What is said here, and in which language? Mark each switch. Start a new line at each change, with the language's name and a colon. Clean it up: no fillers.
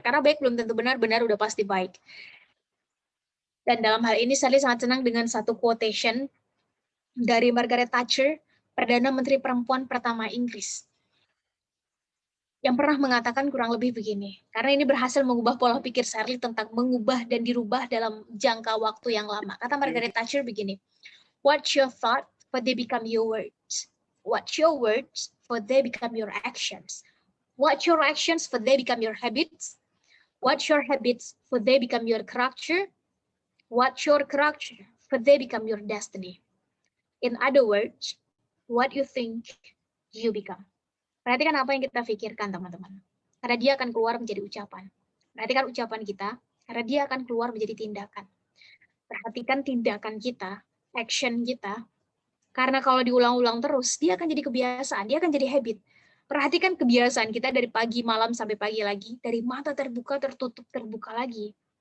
Indonesian: Karena baik belum tentu benar, benar udah pasti baik. Dan dalam hal ini saya sangat senang dengan satu quotation dari Margaret Thatcher, Perdana Menteri Perempuan pertama Inggris. yang pernah mengatakan kurang lebih begini. Karena ini berhasil mengubah pola pikir Shirley tentang mengubah dan dirubah dalam jangka waktu yang lama. Kata Margaret Thatcher begini,
English: "What's your thought, for they become your words. What's your words, for they become your actions. What's your actions, for they become your habits. What's your habits, for they become your character. What's your character, for they become your destiny. In other words, what you think, you become."
Indonesian: Perhatikan apa yang kita pikirkan, teman-teman. Karena dia akan keluar menjadi ucapan. Perhatikan ucapan kita, karena dia akan keluar menjadi tindakan. Perhatikan tindakan kita, action kita, karena kalau diulang-ulang terus, dia akan jadi kebiasaan, dia akan jadi habit. Perhatikan kebiasaan kita dari pagi, malam, sampai pagi lagi, dari mata terbuka, tertutup, terbuka lagi.